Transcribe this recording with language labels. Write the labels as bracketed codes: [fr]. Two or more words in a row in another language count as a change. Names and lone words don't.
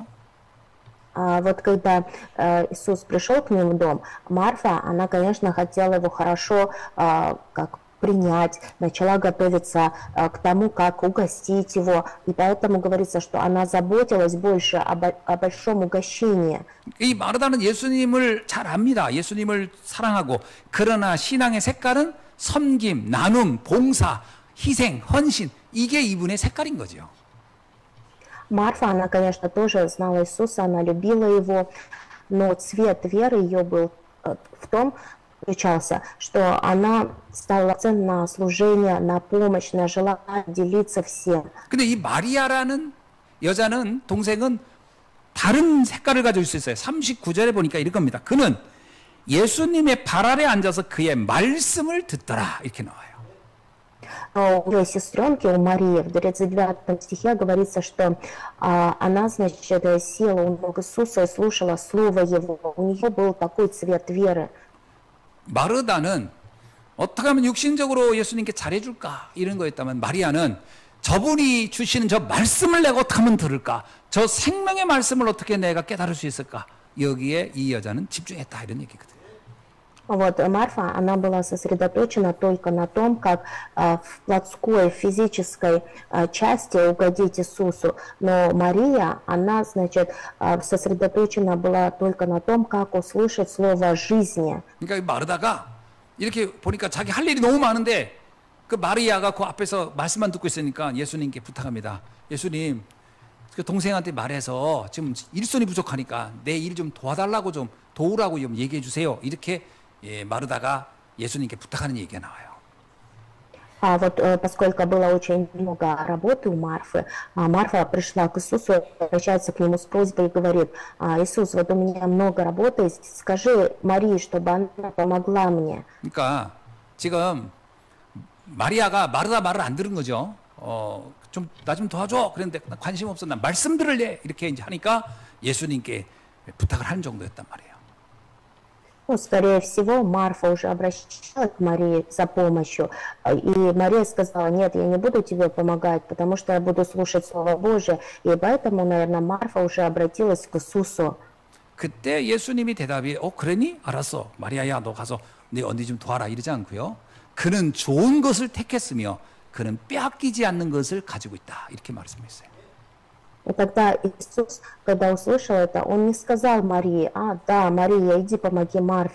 [ru] Вот когда Иисус пришел к ним в дом, Марфа, она, конечно, хотела его хорошо как принять, начала готовиться к тому, как угостить его, и поэтому говорится, что она заботилась больше о большом угощении. [ko] 이 마르다는 예수님을 잘 압니다. 예수님을 사랑하고, 그러나 신앙의 색깔은 섬김, 나눔, 봉사, 희생, 헌신, 이게 이분의 색깔인 거죠. [ru] Марфа, она, конечно, тоже знала Иисуса, она любила его, но цвет веры ее был в том, заключался, что она ставила акцент на служение, на помощь, на желание делиться всем. [ko] 근데 이 마리아라는 여자는, 동생은 다른 색깔을 가지고 있었어요. 39절에 보니까 이럴 겁니다. 그는 예수님의 발 아래 앉아서 그의 말씀을 듣더라 이렇게 나와요. [ru] У ее сестренки, у Марии, в 39 стихе говорится, что она, значит, села у ног Иисуса и слушала слово Его. У нее был такой цвет веры. [ko] 마르다는 어떻게 하면 육신적으로 예수님께 잘해줄까 이런 거였다면, 마리아는 저분이 주시는 저 말씀을 내가 어떻게 하면 들을까? 저 생명의 말씀을 어떻게 내가 깨달을 수 있을까? 여기에 이 여자는 집중했다 이런 얘기거든요. [ru] Вот Марфа, она была сосредоточена только на том, как в плотской, физической части угодить Иисусу. Но Мария, она, значит, сосредоточена была только на том, как услышать слово жизни. [ko] 그러니까 마르다가 이렇게 보니까 자기 할 일이 너무 많은데 그 마리아가 그 앞에서 말씀만 듣고 있으니까 예수님께 부탁합니다. 예수님, 그 동생한테 말해서 지금 일손이 부족하니까 내 일 좀 도와달라고 좀 도우라고 좀 얘기해 주세요. 이렇게 마르다가 예수님께 부탁하는 얘기가 나와요. [ru] А вот поскольку было очень много работы у Марфы, Марфа пришла к Иисусу, обращается к нему с просьбой и говорит: Иисус, вот у меня много работы, скажи Марии, чтобы она помогла мне. [ko] 그러니까 지금 마리아가 마르다 말을 안 들은 거죠. 좀 나 좀 도와줘. 그런데 나 관심 없어. 나 말씀 들을래. 이렇게 이제 하니까 예수님께 부탁을 하는 정도였단 말이에요. [ru] Ну, скорее всего, Марфа уже обращалась к Марии за помощью, и Мария сказала: нет, я не буду тебе помогать, потому что я буду слушать Слово Божие, и поэтому, наверное, Марфа уже обратилась к Иисусу. [ko] 그때 예수님이 대답이 그러니? 알았어. 마리아야 너 가서 네 언니 좀 도와라 이러지 않고요. 그는 좋은 것을 택했으며 그는 빼앗기지 않는 것을 가지고 있다. 이렇게 말씀했어요. [ru] И тогда Иисус, когда услышал это, Он не сказал Марии: да, Мария, иди помоги Марфе.